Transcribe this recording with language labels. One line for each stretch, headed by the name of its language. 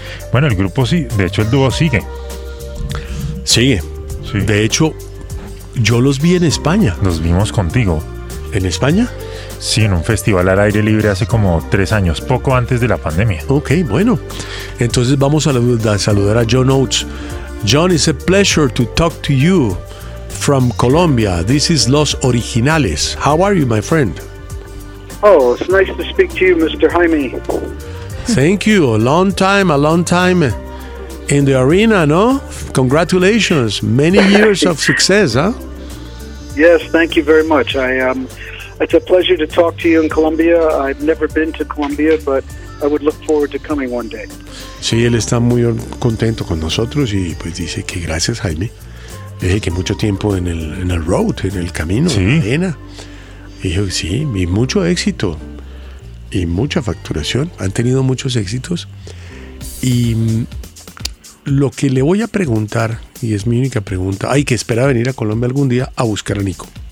Spanish: Bueno, el grupo sí, de hecho el dúo sigue. Sigue. Sí. De hecho, yo los vi en España. Los vimos contigo. ¿En España? Sí, en un festival al aire libre hace como 3 años, poco antes de la pandemia. Ok, bueno. Entonces vamos a saludar a John Oates.
English: John, it's a pleasure to talk to you from Colombia. This is Los Originales. How are you, my friend? Oh, it's nice to speak to you, Mr. Jaime. Thank you. A long time. In the arena, no? Congratulations. Many years of success, huh? Yes, thank you very much. It's a pleasure to talk to you in Colombia. I've never been to Colombia, but I would look forward to coming one day.
Spanish: Sí, él está muy contento con nosotros y pues dice que gracias, Jaime. Dije que mucho tiempo en el road, en el camino, sí. En la arena. Y dijo, sí, y mucho éxito y mucha facturación. Han tenido muchos éxitos. Y lo que le voy a preguntar, y es mi única pregunta, hay que esperar a venir a Colombia algún día a buscar a Nico.